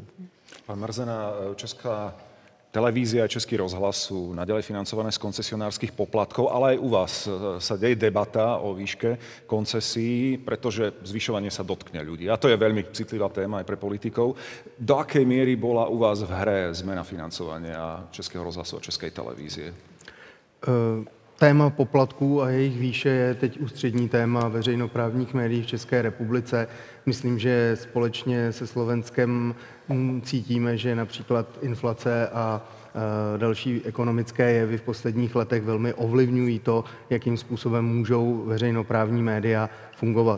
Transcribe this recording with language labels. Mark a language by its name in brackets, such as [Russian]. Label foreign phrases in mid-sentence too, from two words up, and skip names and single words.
[Slovak] Pán Mrzena, Česká televízia a Český rozhlas sú naďalej financované z koncesionárskych poplatkov, ale aj u vás sa deje debata o výške koncesí, pretože zvyšovanie sa dotkne ľudí. A to je veľmi citlivá téma aj pre politikov. Do akej miery bola u vás v hre zmena financovania Českého rozhlasu a Českej televízie? [Czech] Téma poplatků a jejich výše je teď ústřední téma veřejnoprávních médií v České republice. Myslím, že společně se Slovenskem cítíme, že například inflace a další ekonomické jevy v posledních letech velmi ovlivňují to, jakým způsobem můžou veřejnoprávní média fungovat.